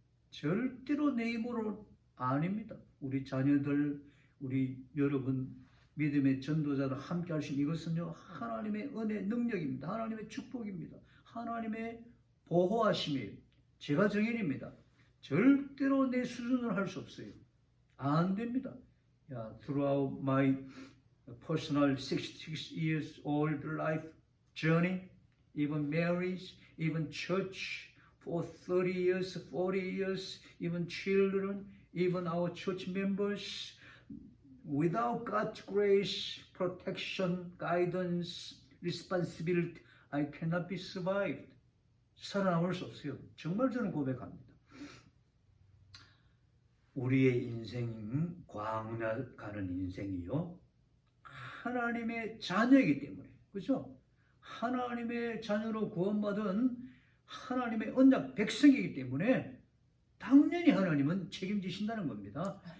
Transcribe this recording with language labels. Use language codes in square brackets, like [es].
[ko] 절대로 내 힘으로 아닙니다. 우리 자녀들, 우리 여러분, 믿음의 전도자들 함께 하신 이것은요, 하나님의 은혜 능력입니다. 하나님의 축복입니다. 하나님의 보호하심이에요. 제가 정인입니다. 절대로 내 수준으로 할 수 없어요. 안 됩니다. [en] Throughout my personal 66 years old life journey, even marriage, even church for 30 years, 40 years, even children, even our church members, without God's grace, protection, guidance, responsibility, I cannot be survived. [ko] 살아남을 수 없어요. 정말 저는 고백합니다. 우리의 인생, 광야 가는 인생이요, 하나님의 자녀이기 때문에, 그렇죠? 하나님의 자녀로 구원받은 하나님의 언약 백성이기 때문에 당연히 하나님은 책임지신다는 겁니다.